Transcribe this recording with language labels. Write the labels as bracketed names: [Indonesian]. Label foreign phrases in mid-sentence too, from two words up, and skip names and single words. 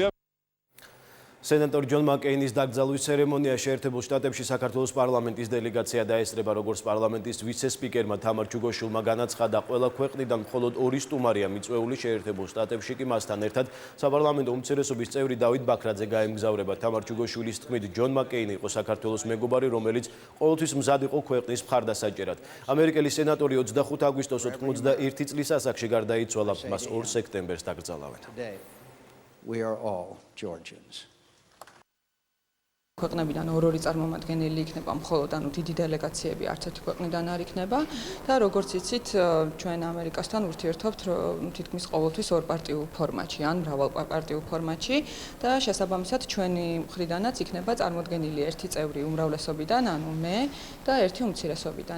[Georgian] სენატორ ჯონ მაკკეინის დაკრძალვის ცერემონია შეერთებულ შტატებში საქართველოს პარლამენტის დელეგაცია დაესწრება, როგორც პარლამენტის ვიცე-სპიკერმა თამარ ჩუგოშვილმა განაცხადა, ყველა ქვეყნიდან მხოლოდ 2 სტუმარია მიწვეული შეერთებულ შტატებში კი მასთან ერთად საპარლამენტო უმცირესობის წევრი დავით ბაქრაძე გაემგზავრება. თამარ ჩუგოშვილის თქმით, ჯონ მაკკეინი იყო საქართველოს მეგობარი, რომელიც ყოველთვის მზად იყო ქვეყნის მხარდასაჭერად. ამერიკელი სენატორი 25 აგვისტოს 91 წლის ასაკში გარდაიცვალა, მას 2 სექტემბერს დაკრძალავენ. [English] We are all Georgians. [Georgian] ქვეყნებიდან ორ-ორი წარმომადგენელი იქნება მხოლოდ, ანუ დიდი დელეგაციები არც ერთი ქვეყნიდან არ იქნება და როგორც იცით, ჩვენ ამერიკასთან ურთიერთობთ თითქმის ყოველთვის ორპარტიულ ფორმატში, ან მრავალპარტიულ ფორმატში და შესაბამისად ჩვენი მხრიდანაც იქნება წარმოდგენილი ერთი წევრი უმრავლესობიდან, ანუ მე და ერთი უმცირესობიდან.